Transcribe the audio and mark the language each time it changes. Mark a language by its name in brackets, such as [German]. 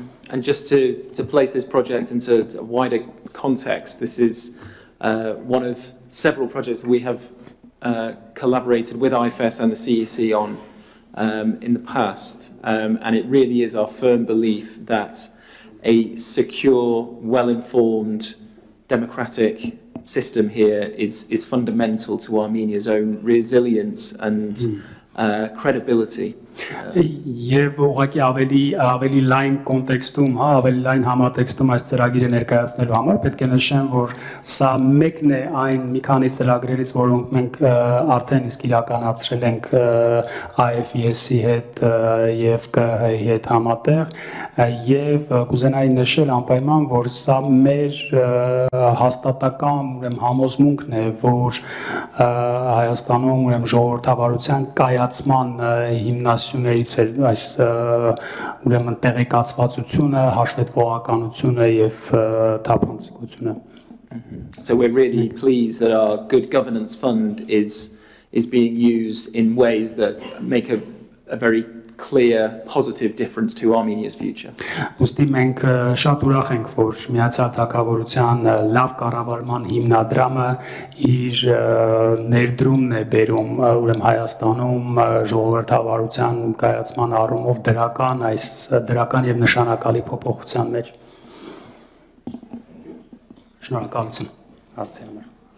[English] And just to place this project into a wider context, this is one of several projects we have collaborated with IFES and the CEC on in the past. And it really is our firm belief that a secure, well-informed, democratic system here is fundamental to Armenia's own resilience and credibility. [Armenian] Եվ ուղղակի ավելի լայն կոնտեքստում, ավելի լայն համատեքստում այս ծրագիրը ներկայացնելու համար պետք է նշեմ, որ սա մեկն է այն մի քանի ծրագրերից, որոնք մենք արդեն իսկ իրականացրել ենք IFES-ի հետ եւ ԿԸՀ-ի հետ համատեղ, եւ կուզենայի նշել անպայման, որ սա մեր հաստատական ուրեմն համոզմունքն է, որ Հայաստանում ուրեմն ժողովրդավարության կայացման հիմնասյուներից է այս ուրեմն տեղեկացվածությունը, հաշվետվողականությունը եւ թափանցիկությունը։ [English] So we're really pleased that our Good Governance Fund is being used in ways that make a very clear, positive difference to Armenia's future. [Armenian] Ուստի մենք շատ ուրախ ենք, որ Միացյալ Թագավորության լավ կառավարման հիմնադրամը իր ներդրումն է բերում ուրեմն Հայաստանում ժողովրդավարության կայացման առումով դրական եւ նշանակալի փոփոխության մեջ։ Շնորհակալություն հարցի համար։